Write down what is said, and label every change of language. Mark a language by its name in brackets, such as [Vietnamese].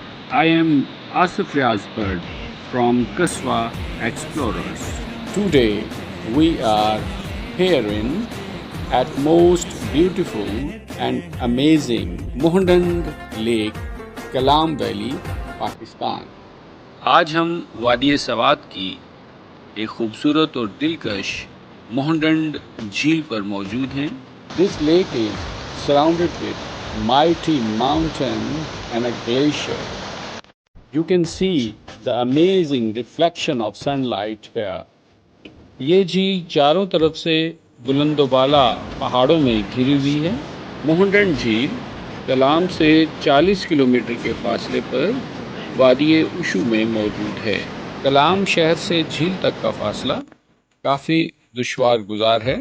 [English] I am Asif Riazbard from Kaswa Explorers. Today we are here at most beautiful and amazing Mohand Lake, Kalam Valley, Pakistan. [Urdu] آج ہم وادی سوات کی ایک خوبصورت اور دلکش مہنڈنڈ جھیل پر موجود ہیں. [English] This lake is surrounded with mighty mountain and a glacier. You can see the amazing reflection of sunlight here. [Urdu] یہ جھیل چاروں طرف سے بلند و بالا پہاڑوں میں گھری ہوئی ہے. مہنڈنڈ جھیل کلام سے 40 کلومیٹر کے فاصلے پر وادی اشو میں موجود ہے. کلام شہر سے جھیل تک کا فاصلہ کافی دشوار گزار ہے.